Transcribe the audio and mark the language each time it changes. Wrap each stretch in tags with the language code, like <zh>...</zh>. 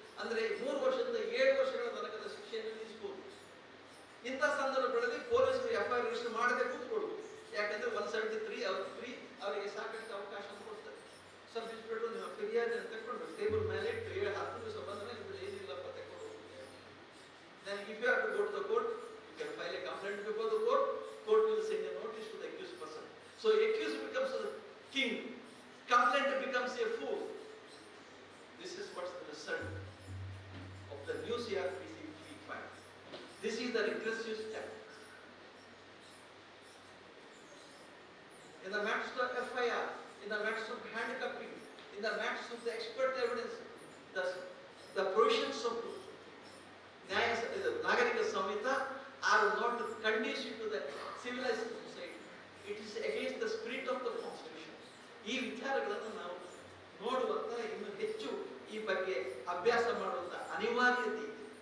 <kn>ಅಂದ್ರೆ 3 ವರ್ಷದಿಂದ 7 ವರ್ಷಗಳ ತನಕದ ಶಿಕ್ಷೆಯನ್ನು ವಿಧಿಸಬಹುದು. ಇಂಥ ಸಂದರ್ಭಗಳಲ್ಲಿ ಪೊಲೀಸರು FIR ರಿಜಿಸ್ಟರ್ ಮಾಡದೆ ಕೂತ್ಕೊಳ್ಳುವುದು. ಯಾಕಂದ್ರೆ 173 ಅವರಿಗೆ ಸಾಕಷ್ಟು ಅವಕಾಶ ಕೊಡ್ತಾರೆ. ಸಬ್ ಇನ್ಸ್ಪೆಕ್ಟರ್ ನಿಮ್ಮ ಫಿರ್ಯಾದಿಯನ್ನು ತಗೊಂಡು ಟೇಬಲ್ ಮೇಲೆ 10 ದಿವಸ ಬಂದ್ರೆ ನಿಮ್ಗೆ ಏನಿಲ್ಲಪ್ಪ ತಗೊಂಡು ಹೋಗುತ್ತೆ.</kn> <en>Then if you have to go to the court, you can file a complaint before the court. Court will send a notice to the accused person. So accused becomes a king, complainant becomes a fool. This is what's the result of the new CRPC which we find. This is the regressive step. In the matters of FIR, in the matters of handcuffing, in the matters of the expert evidence, the provisions of Nagarika Samhita are not conducive to the civilized society. It is against the spirit of the constitution.</en> <kn>ಈ ವಿಚಾರಗಳನ್ನು ನಾವು ನೋಡುವಂತ ಇನ್ನು ಹೆಚ್ಚು ಈ ಬಗ್ಗೆ ಅಭ್ಯಾಸ ಮಾಡುವಂತ ಅನಿವಾರ್ಯತೆ ಇದೆ.</kn>